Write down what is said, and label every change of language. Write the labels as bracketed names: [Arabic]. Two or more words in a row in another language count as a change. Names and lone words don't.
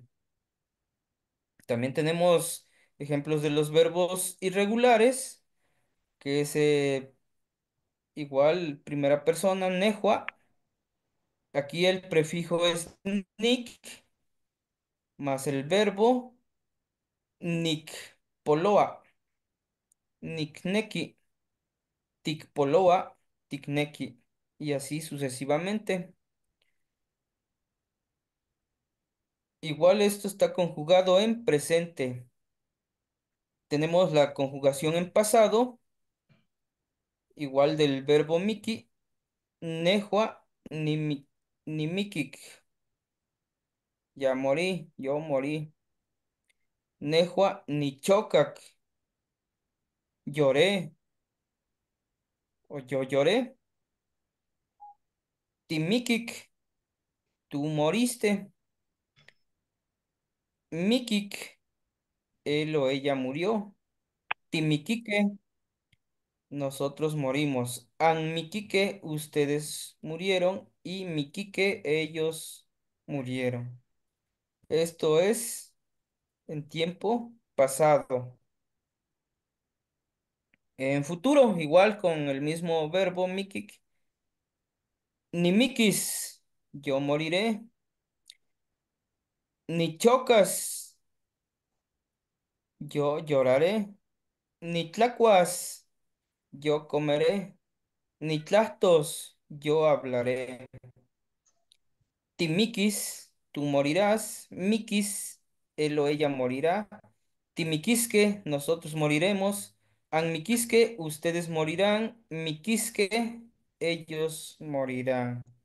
[Spanish] También tenemos ejemplos de los verbos irregulares, que es igual primera persona, nejua. Aquí el prefijo es nick más el verbo [Nahuatl languages] nick poloa, nikneki, tikpoloa, tikneki, [Spanish] y así sucesivamente. Igual esto está conjugado en presente. Tenemos la conjugación en pasado, igual del verbo miki, [Nahuatl languages] nejua, nimikik. [Spanish] Ya morí, yo morí. [Nahuatl languages] Nejua, nichokak, [Spanish] lloré o yo lloré. Timikik, tú moriste. Mikik, él o ella murió. Timikike, nosotros morimos. Anmikike, ustedes murieron. Y Mikike, ellos murieron. Esto es en tiempo pasado. En futuro, igual con el mismo verbo mikik. [Nahuatl languages] Ni mikis, [Spanish] yo moriré. [Nahuatl languages] Ni chocas, [Spanish] yo lloraré. [Nahuatl languages] Ni tlacuas, [Spanish] yo comeré. [Nahuatl languages] Ni tlastos, [Spanish] yo hablaré. Timiquis, tú morirás. Miquis, él o ella morirá. Timiquisque, nosotros moriremos. Anmiquisque, ustedes morirán. Miquisque, ellos morirán.